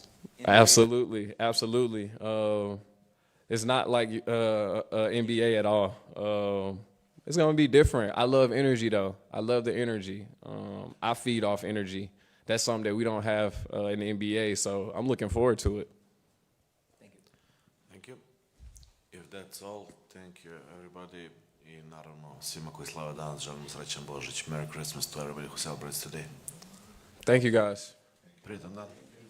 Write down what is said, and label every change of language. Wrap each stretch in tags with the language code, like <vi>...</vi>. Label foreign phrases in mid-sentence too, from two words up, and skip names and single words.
<en>Absolutely. It's not like NBA at all. It's going to be different. I love energy, though. I love the energy. I feed off energy. That's something that we don't have in the NBA, so I'm looking forward to it. Thank you. Thank you. If that's all, thank you everybody.</en> <sr>I naravno svima koji slave danas želimo srećan Božić.</sr> <en>Merry Christmas to everybody who celebrates today. Thank you, guys.</en> <sr>Prijetan dan.</sr>